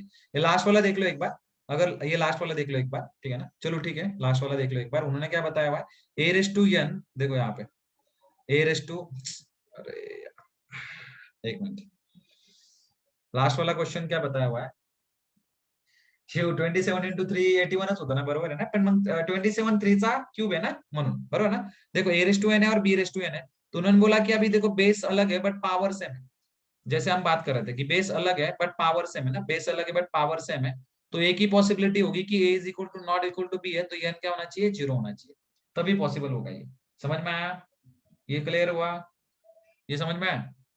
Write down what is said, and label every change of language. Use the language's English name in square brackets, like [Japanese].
[Hindi] ये लास्ट वाला देख लो एक बार, अगर ये लास्ट वाला देख लो एक बार, ठीक है ना। चलो ठीक है, लास्ट वाला देख लो एक बार, उन्होंने क्या बताया हुआ है। ए रेस टू एन, देखो यहाँ पे ए रेस टू, अरे एक मिनट, लास्ट वाला क्वेश्चन क्या बताया हुआ है। [Marathi] 27 × 3 81च होतं ना, बरोबर आहे ना। पण मग 27 3चा क्यूब [Hindi] है ना, [Marathi] म्हणून बरोबर ना। [Hindi] देखो ए रेस टू एन है और बी रेस टू एन है, तो उन्होंने बोला कि अभी देखो बेस अलग है बट पावर सेम है। जैसे हम बात कर रहे थे कि बेस अलग है बट पावर सेम है ना, बेस अलग है बट पावर सेम है, तो एक ही पॉसिबिलिटी होगी कि ए is equal to not equal to be है, तो एन क्या होना चाहिए, 0 होना चाहिए, तभी पॉसिबल होगा ये। समझ में आया? ये क्लियर हुआ? ये समझ में आया?